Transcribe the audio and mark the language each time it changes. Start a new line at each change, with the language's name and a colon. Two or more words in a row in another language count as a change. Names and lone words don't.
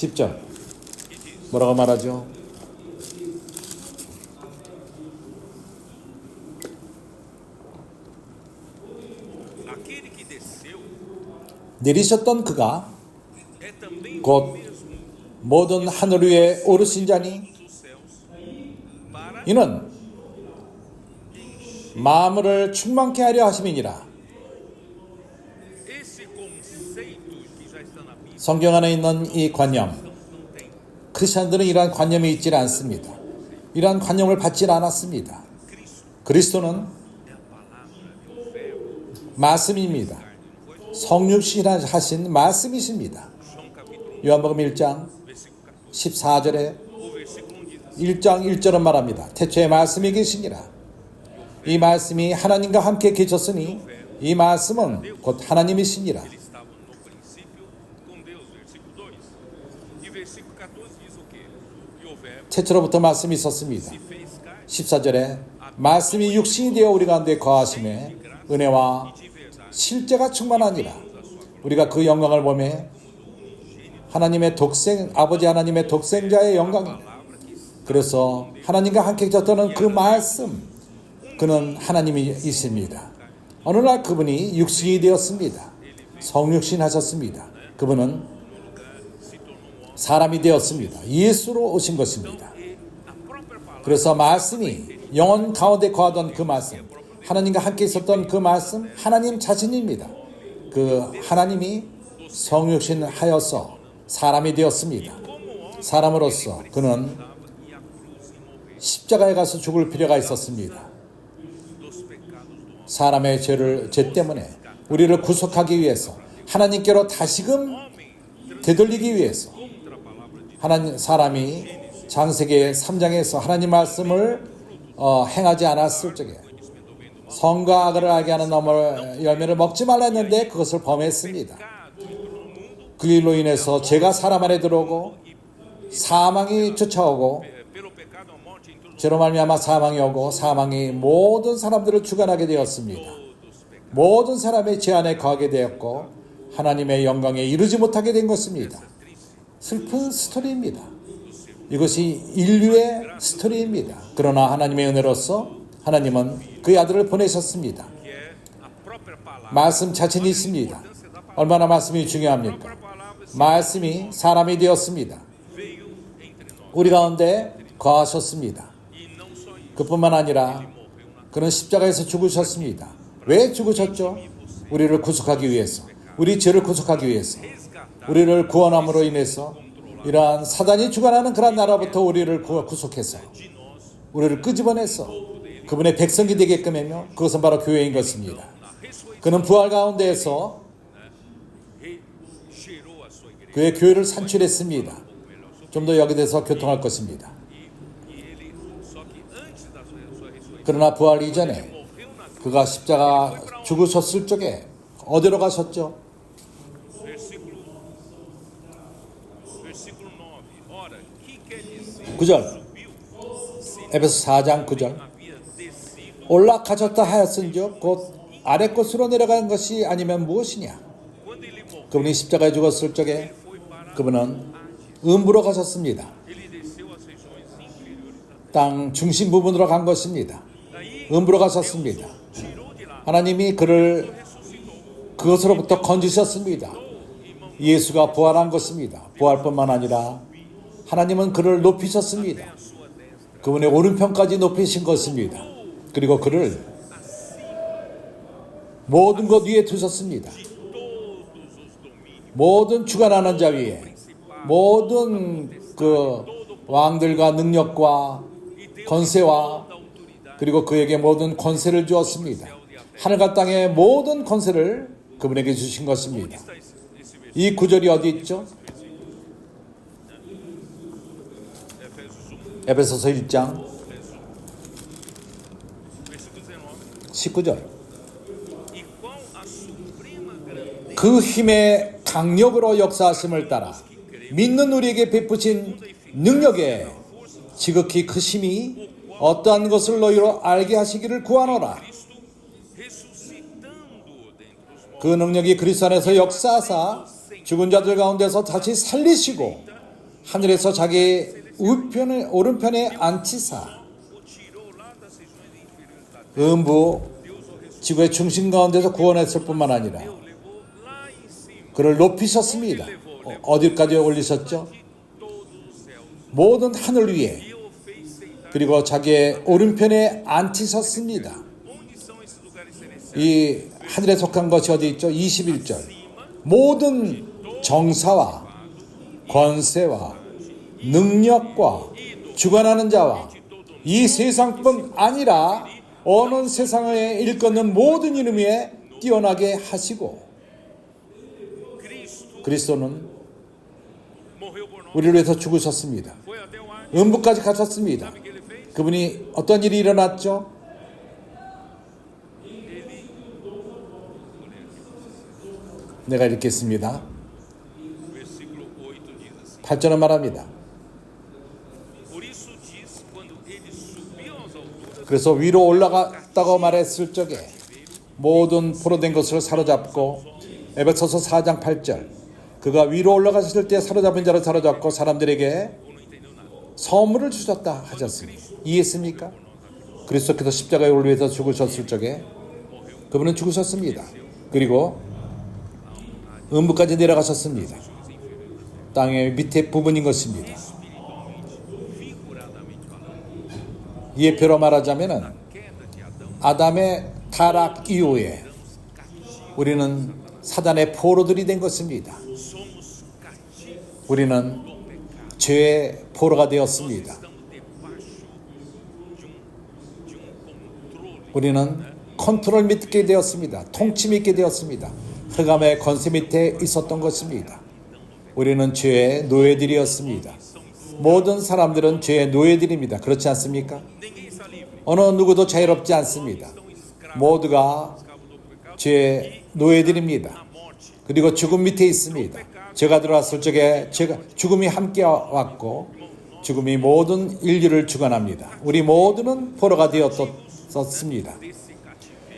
Korean: 10절 뭐라고 말하죠?
Portuguese: Aquele que desceu
Korean: 내리셨던 그가
Portuguese: é também
Korean: 곧
Portuguese: o mesmo
Korean: 모든 하늘 위에 오르신 자니
Portuguese: dos céus para
Korean: 이는 마음을 충만케 하려 하심이니라.
Portuguese: esse conceito que já está na Bíblia.
Korean: 성경 안에 있는 이 관념,
Portuguese: Não tem.
Korean: 크리스천들은 이러한 관념이 있지 않습니다. 이러한 관념을 받지 않았습니다. Cristo 그리스도는
Portuguese: é a palavra, é o verbo.
Korean: 말씀입니다. 성육신 하신 말씀이십니다.
Portuguese: João capítulo
Korean: 요한복음 1장
Portuguese: 1, versículo 14.
Korean: 14절에
Portuguese: O versículo 1 diz assim:
Korean: 1장 1절은 말합니다. 태초에 말씀이 계시니라. 이 말씀이 하나님과 함께 계셨으니 이 말씀은 곧 하나님이시니라.
Portuguese: Eles estavam no princípio com Deus, versículo 2. E versículo 14 diz o quê? E o verbo
Korean: 태초로부터 말씀이 있었습니다.
Portuguese: se fez carne
Korean: 14절에 말씀이 육신이 되어 우리 가운데 거하심에 은혜와
Portuguese: de verdade.
Korean: 실제가 충만하니라. 우리가 그 영광을 보매 하나님의 아버지 하나님의 독생자의 영광입니다.
Portuguese: Palavra que está
Korean: 그래서 하나님과 함께 계셨던 그 말씀, 그는 하나님이십니다. 어느 날 그분이 육신이 되었습니다. 성육신 하셨습니다. 그분은 사람이 되었습니다. 예수로 오신 것입니다.
Portuguese: e a própria palavra
Korean: 그래서 말씀이 영혼 가운데 거하던 그 말씀, 하나님과 함께 있었던 그 말씀, 하나님 자신입니다. 그 하나님이 성육신 하여서 사람이 되었습니다. 사람으로서 그는
Portuguese: e a cruz e morrer
Korean: 십자가에 가서 죽을 필요가 있었습니다.
Portuguese: dos pecados do homem.
Korean: 사람의 죄 때문에 우리를 구속하기 위해서 하나님께로 다시금 되돌리기 위해서
Portuguese: Contra a palavra de
Korean: 하나님 사람이 창세기 3장에서 하나님 말씀을 행하지 않았을 적에 선과 악을 알게 하는 열매를 먹지 말라 했는데 그것을 범했습니다. 그 일로 인해서 죄가 사람 안에 들어오고 사망이 쫓아오고
Portuguese: pelo pecado a morte entrou
Korean: 죄로 말미암아 사망이 오고 사망이 모든 사람들을 주관하게 되었습니다. 모든 사람의 죄 안에 거하게 되었고 하나님의 영광에 이르지 못하게 된 것입니다. 슬픈 스토리입니다. 이것이 인류의 스토리입니다. 그러나 하나님의 은혜로서 하나님은 그 아들을 보내셨습니다.
Portuguese: que é a própria palavra.
Korean: 말씀 자신이 있습니다. 얼마나 말씀이 중요합니까? 말씀이 사람이 되었습니다.
Portuguese: Veio entre nós.
Korean: 우리 가운데 거하셨습니다.
Portuguese: E não só isso,
Korean: 그뿐만 아니라
Portuguese: morreu na
Korean: 그는 십자가에서 죽으셨습니다. 왜 죽으셨죠? 우리를 구속하기 위해서, 우리 죄를 구속하기 위해서,
Portuguese: resgatar
Korean: 우리를 구원함으로 인해서 이러한 사단이 주관하는 그런 나라부터 우리를 구속해서
Portuguese: de nós
Korean: 우리를 끄집어내서 그분의 백성이 되게끔 하며 그것은 바로 교회인 것입니다.
Portuguese: na ressurreição.
Korean: 그는 부활 가운데에서
Portuguese: Gerou a sua igreja.
Korean: 그의 교회를 산출했습니다. 좀 더 여기 대해서 교통할 것입니다.
Portuguese: E ele, só que antes da sua ressurreição,
Korean: 그러나 부활 이전에
Portuguese: morreu na cruz.
Korean: 그가 십자가 죽으셨을 적에 어디로 가셨죠?
Portuguese: Versículo 9. Ora, que quer dizer?
Korean: 9절
Portuguese: Subiu, se
Korean: 에베소 4장 9절
Portuguese: havia descido,
Korean: 올라가셨다 하였은즉 곧 아래 곳으로 내려간 것이 아니면 무엇이냐?
Portuguese: quando ele morreu,
Korean: 그분이 십자가에 죽었을 적에
Portuguese: foi para
Korean: 그분은 음부로 가셨습니다.
Portuguese: ele desceu às regiões inferiores da
Korean: 땅 중심 부분으로 간 것입니다.
Portuguese: Daí
Korean: 음부로 가셨습니다.
Portuguese: tirou de lá,
Korean: 하나님이 그를
Portuguese: ressuscitou.
Korean: 그것으로부터 건지셨습니다. 예수가 부활한 것입니다. 부활뿐만 아니라 하나님은 그를 높이셨습니다.
Portuguese: A sua destra,
Korean: 그분의 오른편까지 높이신 것입니다. 그리고 그를 모든 것 위에 두셨습니다.
Portuguese: de todos os domínios,
Korean: 모든 주관하는 자 위에 모든 그 왕들과 능력과
Portuguese: e deu
Korean: 권세와
Portuguese: toda a autoridade
Korean: 그리고 그에게 모든 권세를 주었습니다. 하늘과 땅의 모든 권세를 그분에게 주신 것입니다.
Portuguese: está esse versículo.
Korean: 이 구절이 어디 있죠? Efésios 1, 에베소서 1장
Portuguese: versículo 19.
Korean: 19절.
Portuguese: E qual a suprema grandeza
Korean: 그 힘의 강력으로 역사하심을 따라 믿는 우리에게 베푸신 능력에 지극히 크심이 어떠한 것을 너희로 알게 하시기를 구하노라.
Portuguese: Cristo ressuscitando dentre os mortos,
Korean: 그 능력이 그리스도 안에서 역사하사 죽은 자들 가운데서 다시 살리시고 하늘에서 자기 오른편에 앉히사
Portuguese: o tirou lá das regiões inferiores da terra.
Korean: 음부 지구의 중심 가운데서 구원했을 뿐만 아니라
Portuguese: Levou lá em cima
Korean: 그를 높이셨습니다. 어디까지 올리셨죠?
Portuguese: todos os céus
Korean: 모든 하늘 위에
Portuguese: e o fez sentar.
Korean: 그리고 자기의 오른편에 앉히셨습니다.
Portuguese: Onde são esses lugares celestiais?
Korean: 이 하늘에 속한 것이 어디 있죠? 21절. 모든 정사와 권세와 능력과 주관하는 자와 이 세상뿐 아니라 어느 세상에 일컫는 모든 이름 위에 뛰어나게 하시고 Cristo 그리스도는
Portuguese: morreu por nós,
Korean: 우리를 위해서 죽으셨습니다.
Portuguese: foi até o ar.
Korean: 음부까지 가셨습니다.
Portuguese: Sabe o que ele fez?
Korean: 그분이 어떤 일이 일어났죠? 내가 읽겠습니다.
Portuguese: Versículo 8 diz assim:
Korean: 8절은 말합니다.
Portuguese: Por isso diz, quando ele subiu às alturas,
Korean: 그래서 위로 올라갔다고 말했을 적에 모든 포로된 것을 사로잡고 에베소서 4장 8절 그가 위로 올라가실 때 사로잡은 자를 사로잡고 사람들에게
Portuguese: ou não entendeu nada.
Korean: 선물을 주셨다 하셨습니다. 이해했습니까? 그리스도께서 십자가에 우리를 위해서 죽으셨을 적에 그분은 죽으셨습니다. 그리고 음부까지 내려가셨습니다. 땅의 밑에 부분인 것입니다.
Portuguese: Figuradamente falando,
Korean: 예표로 말하자면은
Portuguese: queda de Adão,
Korean: 아담의 타락 이후에 우리는 사단의 포로들이 된 것입니다.
Portuguese: somos cativos
Korean: 우리는
Portuguese: do pecado.
Korean: 죄의 포로가 되었습니다.
Portuguese: Estamos debaixo de um controle.
Korean: 우리는 컨트롤 믿게 되었습니다. 통치 믿게 되었습니다. 흑암의 권세 밑에 있었던 것입니다. 우리는 죄의 노예들이었습니다. 모든 사람들은 죄의 노예들입니다. 그렇지 않습니까?
Portuguese: Ninguém está livre.
Korean: 어느 누구도 자유롭지 않습니다.
Portuguese: Estão escravos,
Korean: 모두가
Portuguese: escravos do pecado.
Korean: 죄의 노예들입니다.
Portuguese: A morte.
Korean: 그리고 죽음 밑에 있습니다. 죄가 들어왔을 적에 죽음이 함께 왔고 죽음이 모든 인류를 주관합니다. 우리 모두는 포로가 되었었습니다.
Portuguese: Desse cativeiro.